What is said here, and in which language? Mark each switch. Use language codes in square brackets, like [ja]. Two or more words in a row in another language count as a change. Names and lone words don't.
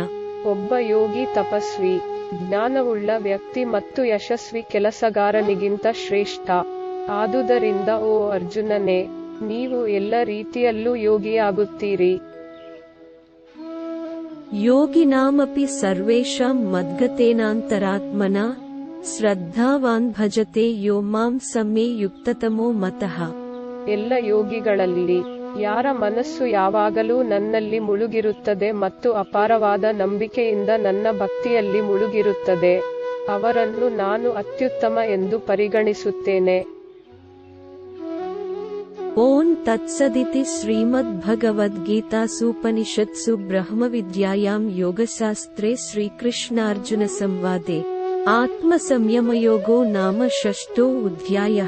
[kn] ಒಬ್ಬ ಯೋಗಿ ತಪಸ್ವಿ, ಜ್ಞಾನವುಳ್ಳ ವ್ಯಕ್ತಿ ಮತ್ತು ಯಶಸ್ವಿ ಕೆಲಸಗಾರನಿಗಿಂತ ಶ್ರೇಷ್ಠ. ಆದುದರಿಂದ ಓ ಅರ್ಜುನನೇ, ನೀವು ಎಲ್ಲ ರೀತಿಯಲ್ಲೂ ಯೋಗಿಯಾಗುತ್ತೀರಿ. [sa] ಯೋಗಿನಾಮಪಿ ಸರ್ವೇಷಾಂ ಮದ್ಗತೇನಾಂತರಾತ್ಮನಾ ಶ್ರದ್ಧಾವಾನ್ ಭಜತೆ ಯೋ ಮಾಂ ಸಮೇ ಯುಕ್ತತಮೋ ಮತಃ. [kn] ಎಲ್ಲ ಯೋಗಿಗಳಲ್ಲಿ ಯಾರ ಮನಸ್ಸು ಯಾವಾಗಲೂ ನನ್ನಲ್ಲಿ ಮುಳುಗಿರುತ್ತದೆ ಮತ್ತು ಅಪಾರವಾದ ನಂಬಿಕೆಯಿಂದ ನನ್ನ ಭಕ್ತಿಯಲ್ಲಿ ಮುಳುಗಿರುತ್ತದೆ, ಅವರನ್ನು ನಾನು ಅತ್ಯುತ್ತಮ ಎಂದು ಪರಿಗಣಿಸುತ್ತೇನೆ. [sa] ಓಂ ತತ್ಸದಿತಿ ಶ್ರೀಮದ್ಭಗವದ್ಗೀತಾಸೂಪನಿಷತ್ಸು ಬ್ರಹ್ಮವಿದ್ಯಾಯಾಂ ಯೋಗಶಾಸ್ತ್ರೇ ಶ್ರೀಕೃಷ್ಣಾರ್ಜುನ ಸಂವಾದೆ ಆತ್ಮಸಂಯಮಯೋಗೋ ನಾಮ ಷಷ್ಠೋ ಅಧ್ಯಾಯಃ.